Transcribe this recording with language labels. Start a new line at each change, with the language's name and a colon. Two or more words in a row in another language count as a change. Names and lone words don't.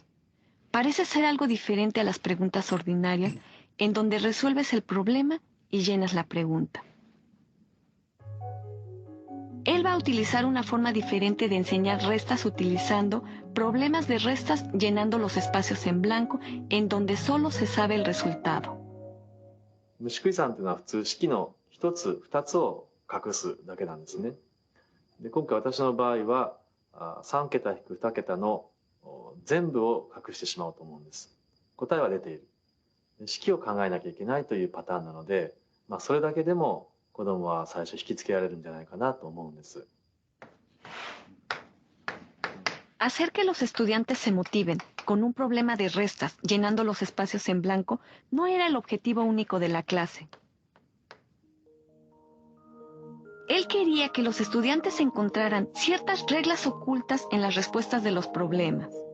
Spanish: Parece ser algo diferente a las preguntas ordinarias, en donde resuelves el problema y llenas la pregunta. Él va a utilizar una forma diferente de enseñar restas utilizando problemas de restas llenando los espacios en blanco, en donde solo se sabe el resultado.
Japanese: 虫食い算というのは普通式の1つ2つを隠すだけなんですね。で今回私の場合は3桁引く2桁の全部を隠してしまおうと思うんです。答えは出ている。式を考えなきゃいけないというパターンなので、それだけでも子どもは最初引きつけられるんじゃないかなと思うんです。
Spanish: Hacer que los estudiantes se motiven con un problema de restas llenando los espacios en blanco no era el objetivo único de la clase. Él quería que los estudiantes encontraran ciertas reglas ocultas en las respuestas de los problemas.